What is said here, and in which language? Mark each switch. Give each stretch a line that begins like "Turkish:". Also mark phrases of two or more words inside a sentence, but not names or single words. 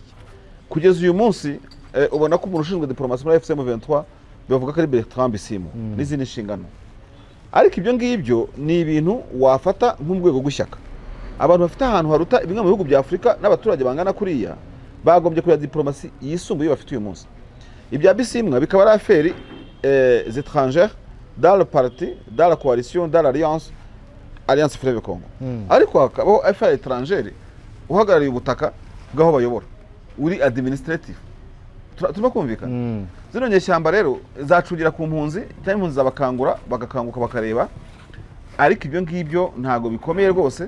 Kinyarwanda: Kugeza uyu munsi ubona ko umuntu ushinzwe diplomasi muri FCM 23 bavuga ko ari Bertrand Bisimwa n'izindi nshingano, ariko ibyo ngibyo ni ibintu wafata nk'urwego rw'ishyaka. Abantu bafite ahantu haruta bimwe mu bihugu bya Afurika n'abaturage bangana kuriya bagombye kugira diplomasi yisumbuye bafite uyu munsi. Ibya Bisimwa bikaba ari
French: affaire étrangères dans le parti, dans la coalition, dans l'alliance Fleuve Congo.
Kinyarwanda: Ariko hakabaho
French: affaire étrangère
Kinyarwanda: uhagarariye ubutaka bw'aho bayobora, uri administrative. Turimo kumvikana. Zino nyeshyamba rero zacungira ku mpunzi cyangwa impunzi zabakangura bagakanguka bakareba, ariko ibyo ngibyo ntago bikomeye rwose.